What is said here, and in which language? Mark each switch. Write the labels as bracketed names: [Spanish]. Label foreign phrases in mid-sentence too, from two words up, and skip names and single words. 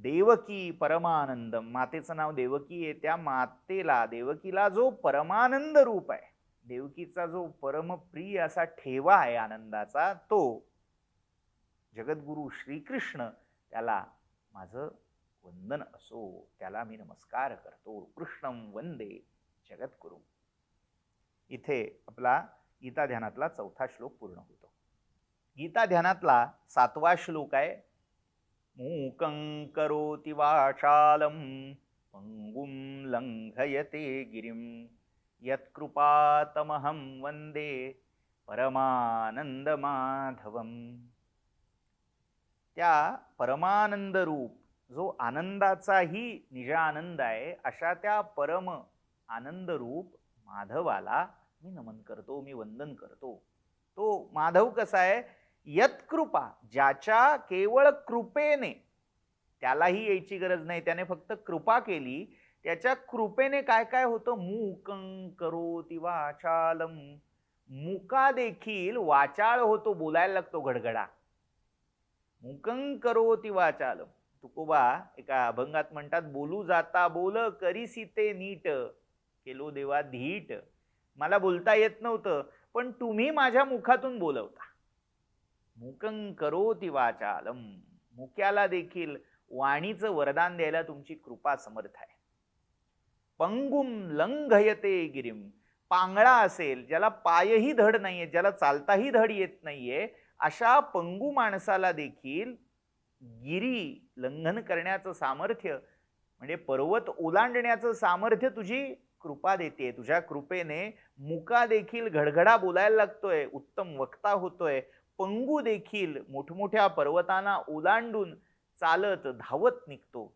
[Marathi] देवकी परमानंदम, मातेचं नाव देवकी आहे, त्या मातेला देवकीला जो परमानंद रूप आहे, देवकीचा जो परमप्रिय असा ठेवा आहे आनंदाचा, तो जगद्गुरु श्रीकृष्ण, त्याला माझं वंदन असो, त्याला मी नमस्कार करतो. [Sanskrit] कृष्णं वंदे जगद्गुरु. [Marathi] इथे आपला गीता ध्यानातला 4था श्लोक पूर्ण होतो. गीता ध्यानातला 7वा श्लोक आहे, [Sanskrit] मूकं करोति वाचालं पंगुं लंघयते गिरिं यत्कृपातमहं वंदे परमानंद माधवम. [Marathi] त्या परमानंद रूप, जो आनंदाचाही निज आनंद आहे, अशा त्या परम आनंद रूप माधवाला मी नमन करतो, मी वंदन करतो. तो माधव कसा आहे? यत्कृपा, ज्याच्या केवळ कृपेने, त्यालाही यायची गरज नाही, त्याने फक्त कृपा केली, त्याच्या कृपेने काय काय होतं? [Sanskrit] मूकं करोति वाचालम, [Marathi] मुका देखील वाचाळ होतो, बोलायला लागतो घडघडा. [Sanskrit] मूकं करोति वाचालम. [Marathi] तुकोबा एका अभंगात म्हणतात, बोलू जाता बोल करीसी ते नीट, केलो देवा धीट. मला बोलता येत नव्हतं, पण तुम्ही माझ्या मुखातून बोलवता. [Sanskrit] मूकं करोति वाचालम, [Marathi] मुक्याला देखील वाणीचं वरदान द्यायला तुमची कृपा समर्थ आहे. [Sanskrit] पंगुम लंघयते गिरिम, [Marathi] पांगळा असेल, ज्याला पायही धड नाहीये, ज्याला चालताही धड येत नाहीये, अशा पंगू माणसाला देखील गिरी लंघन करण्याचं सामर्थ्य, म्हणजे पर्वत ओलांडण्याचं सामर्थ्य तुझी कृपा देते. तुझ्या कृपेने मुका देखील घडघडा बोलायला लागतोय, उत्तम वक्ता होतोय, पंगू देखील मोठमोठ्या पर्वतांना ओलांडून चालत धावत निघतो.